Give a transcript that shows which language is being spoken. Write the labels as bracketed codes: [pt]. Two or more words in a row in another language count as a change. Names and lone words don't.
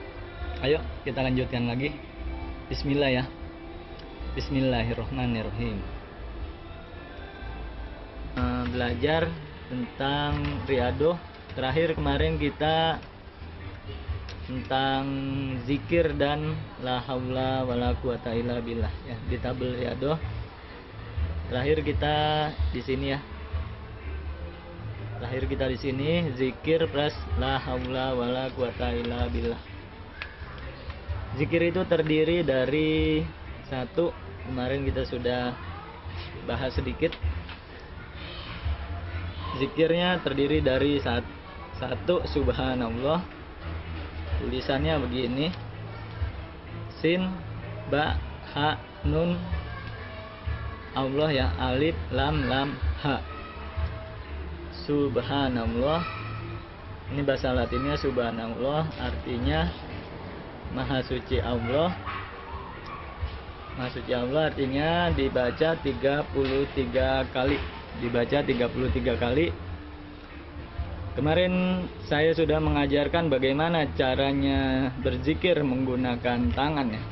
[id] Ayo kita lanjutkan lagi. Bismillah ya. Bismillahirrahmanirrahim. Belajar tentang Riyadhah. Terakhir kemarin kita tentang zikir dan [ar] لا حول ولا قوة إلا بالله [id] ya, di tabel Riyadhah. Terakhir kita di sini ya. Terakhir kita di sini zikir plus [ar] لا حول ولا قوة إلا بالله. [id] Zikir itu terdiri dari satu, kemarin kita sudah bahas sedikit. Zikirnya terdiri dari satu subhanallah. Tulisannya begini. Sin ba ha nun Allah ya, alif lam lam ha. Subhanallah. Ini bahasa Latinnya subhanallah, artinya maha suci Allah. Maha suci Allah artinya dibaca 33 kali. Dibaca 33 kali. Kemarin saya sudah mengajarkan bagaimana caranya berzikir menggunakan tangan ya.